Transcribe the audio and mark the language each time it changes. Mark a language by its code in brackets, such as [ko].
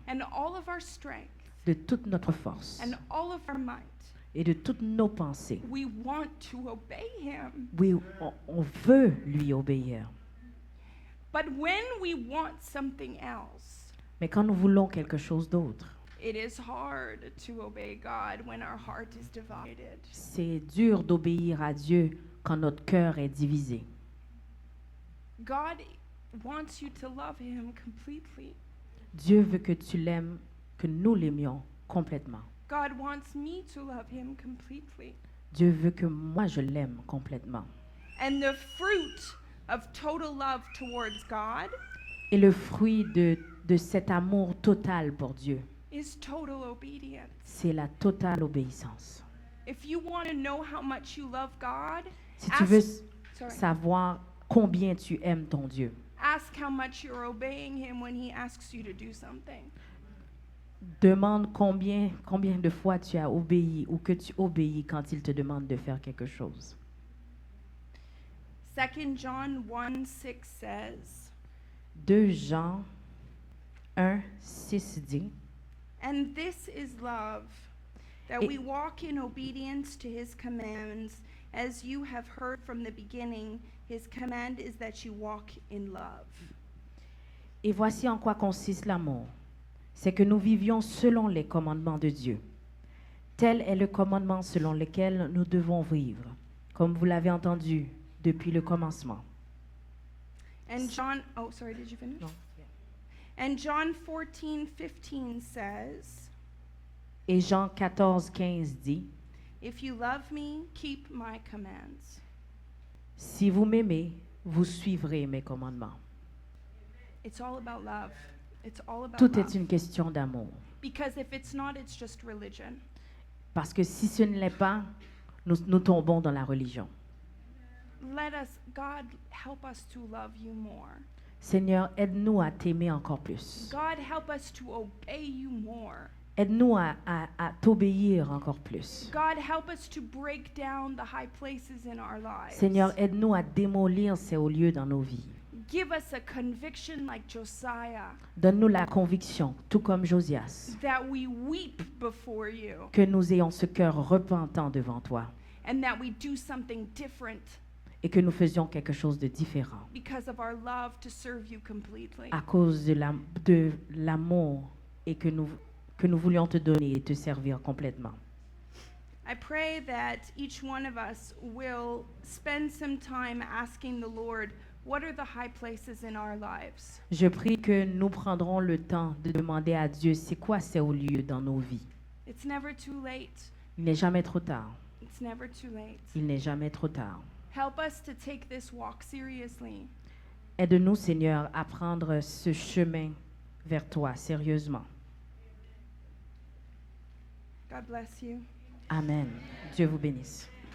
[en] and all of our strength [fr] de toute notre force [en] and all of our might, [fr] et de toutes nos pensées, [en] we want to obey Him. [fr] oui, on veut lui obéir. [en] But when we want something else, [fr] Mais quand nous voulons quelque chose d'autre, [en] it is hard to obey God when our heart is divided. [fr] c'est dur d'obéir à Dieu quand notre cœur est divisé. [en] God wants you to love Him completely. [fr] Dieu veut que tu l'aimes, que nous l'aimions complètement. [en] God wants me to love Him completely. [fr] Dieu veut que moi je l'aime complètement. [en] And the fruit of total love towards God [fr] Et le fruit de cet amour total pour Dieu, [en] is total obedience. [fr] c'est la totale obéissance. [en] If you want to know how much you love God, [fr] Si tu veux [en] sorry, [fr] savoir combien tu aimes ton Dieu, [en] ask how much you're obeying Him when He asks you to do something. [fr] demande combien de fois tu as obéi ou que tu obéis quand il te demande de faire quelque chose. [en] 2 John 1:6 says, [fr] 2 Jean 1, 6 dit, [en] "And this is love, that [fr] Et- [en] we walk in obedience to His commands, as you have heard from the beginning. His command is that you walk in love." [fr] et voici en quoi consiste l'amour. C'est que nous vivions selon les commandements de Dieu. Tel est le commandement selon lequel nous devons vivre, comme vous l'avez entendu depuis le commencement. [en] And John, oh, sorry, did you finish? [fr] Non. [en] And John 14:15 says, [fr] Et Jean 14, 15 dit, [en] "If you love me, keep my commands." [fr] si vous m'aimez, vous suivrez mes commandements. [en] It's all about love. It's all about [fr] Tout [en] love. [fr] est une question d'amour. [en] Because if it's not, it's just religion. [fr] Parce que si ce ne l'est pas, nous tombons dans la religion. [en] God, help us to love you more. [fr] Seigneur, aide-nous à t'aimer encore plus. [en] God, help us to obey you more. [fr] Aide-nous à t'obéir encore plus. [en] God, help us to break down the high places in our lives. [fr] Seigneur, aide-nous à démolir ces hauts lieux dans nos vies. [en] Give us a conviction like Josiah, [fr] Donne-nous la conviction, tout comme Josias, [en] that we weep before you [fr] que nous ayons ce cœur repentant devant toi [en] and that we do something different [fr] et que nous faisions quelque chose de différent [en] because of our love to serve you completely. [fr] à cause de l'amour et que nous voulions te donner et te servir complètement. [en] I pray that each one of us will spend some time asking the Lord, what are the high places in our lives? [fr] Je prie que nous prendrons le temps de demander à Dieu c'est quoi ces hauts lieux dans nos vies. [en] It's never too late. [fr] Il n'est jamais trop tard. [en] It's never too late. [fr] Il n'est jamais trop tard. [en] Help us to take this walk seriously. [fr] Aide-nous, Seigneur, à prendre ce chemin vers toi sérieusement. [en] God bless you. [fr] Amen. Dieu vous bénisse.